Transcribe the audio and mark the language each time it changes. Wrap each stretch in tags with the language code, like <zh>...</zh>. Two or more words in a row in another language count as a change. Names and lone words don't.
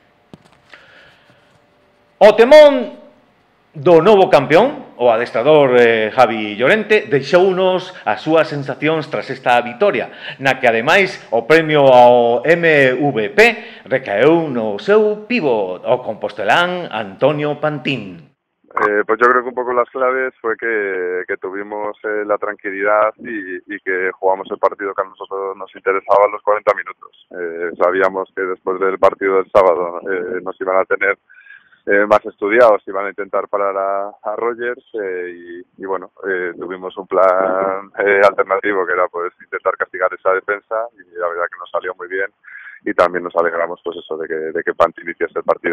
<gl>O temón do novo campeón, o adestrador Javi Llorente, deixounos as súas sensacións tras esta vitoria, na que, ademais, o premio ao MVP recaeu no seu pívot, o compostelán Antonio Pantín.</gl> <es>Pues yo creo que un poco las claves fue que tuvimos la tranquilidad y que jugamos el partido que a nosotros nos interesaba los 40 minutos. Sabíamos que después del partido del sábado nos iban a tener más estudiados, iban a intentar parar a Rogers y bueno, tuvimos un plan alternativo que era pues intentar castigar esa defensa y la verdad que nos salió muy bien y también nos alegramos pues eso de que Pantín hiciese el partido.</es>